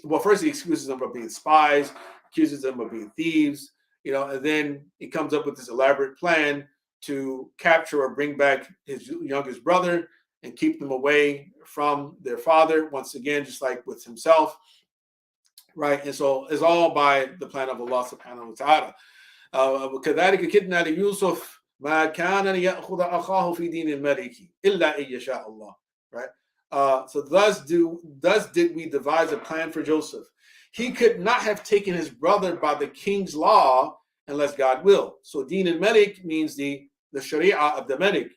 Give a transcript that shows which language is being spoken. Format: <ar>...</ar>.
<en>Well, first he accuses them of being spies, accuses them of being thieves, and then he comes up with this elaborate plan to capture or bring back his youngest brother. and keep them away from their father. Once again, just like with himself, right? And so it's all by the plan of Allah subhanahu wa ta'ala.</en> <ar>وكذلك كدنا ليوسف ما كان ليأخذ أخاه في دين الملك إلا أن يشاء الله.</ar> <en>Right? So thus did we devise a plan for Joseph. He could not have taken his brother by the king's law unless God will. So Deen al-Malik means the Sharia of the Malik.</en>